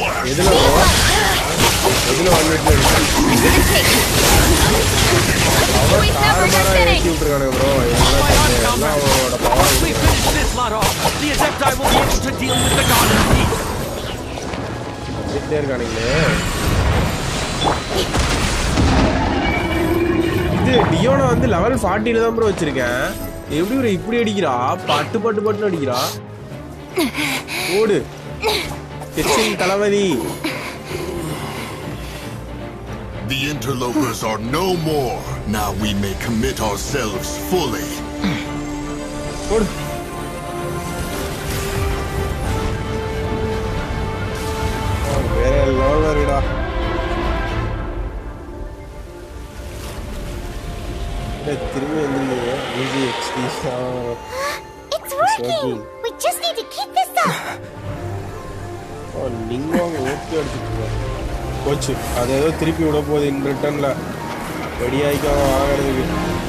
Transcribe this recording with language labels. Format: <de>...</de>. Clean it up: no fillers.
<ta>எதுல 1 hit அவன் தாறுமாறா ஏத்தி விட்டுருக்கானுங்க ப்ரோ. எல்லாம் அவனோட power.</ta> <en>We finish this lot off. The Adepti will be able to deal with the God of Peace.</en> <ta>இருக்கானுங்களே. இது டியோனா வந்து லெவல் 40ல தான் ப்ரோ வச்சிருக்கேன். எப்படி ஒரு இப்படி அடிக்கிறா? பட்டு அடிக்கிறா. ஓடு. கிச்சிங் தலவதி.</ta> <en>The interlopers are no more. Now we may commit ourselves fully.</en> <ta>ஓடு. வேற லோவர்டா. திரும்பி வந்துருங்க. Easy XT.</ta> <en>It's working. We just need to keep this up.</en> <ta>நிங்வாங் okay அடிச்சிட்டு கோச்சு அது ஏதோ திருப்பி விட போகுது இன் ரிட்டர்ன்ல ரெடி ஆகிக்காம வாங்குறதுக்கு.</ta>